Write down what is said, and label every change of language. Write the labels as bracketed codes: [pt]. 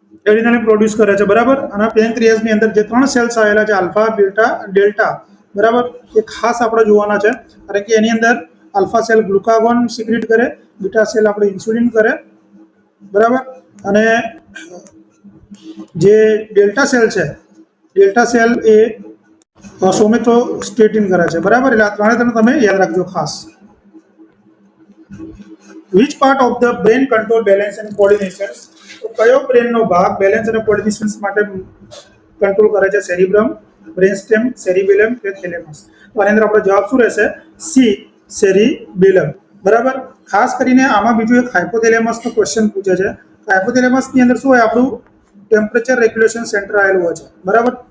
[gu] એડિનલ produce કરે છે, બરાબર। અને પેન્ક્રિયાસની અંદર જે ત્રણ સેલ્સ આવેલા છે, આલ્ફા, બીટા, ડેલ્ટા, બરાબર, એ ખાસ આપણે જોવાના છે, કારણ કે એની અંદર આલ્ફા સેલ ગ્લુકાગોન સિક્રેટ કરે, બીટા સેલ આપણે ઇન્સ્યુલિન કરે, બરાબર, અને જે ડેલ્ટા સેલ છે, ડેલ્ટા સેલ એ સોમેટોસ્ટેટિન કરે છે, બરાબર। એટલે આ ત્રણે તમે યાદ રાખજો ખાસ। [en] Which part of the brain control balance and coordination? [gu] તો કયો બ્રેનનો ભાગ બેલેન્સ અને કોઓર્ડિનેશન માટે કંટ્રોલ કરે છે? સેરિબ્રમ, બ્રેનસ્ટેમ, સેરિબેલમ કે થેલેમસ? તો આની અંદર આપણો જવાબ શું રહેશે? સી સેરિબેલમ, બરાબર। ખાસ કરીને આમાં બીજું એક હાઇપોથેલેમસનો ક્વેશ્ચન પૂછે છે। હાઇપોથેલેમસની અંદર શું હોય? આપણું ટેમ્પરેચર રેગ્યુલેશન સેન્ટર આવેલું હોય છે, બરાબર।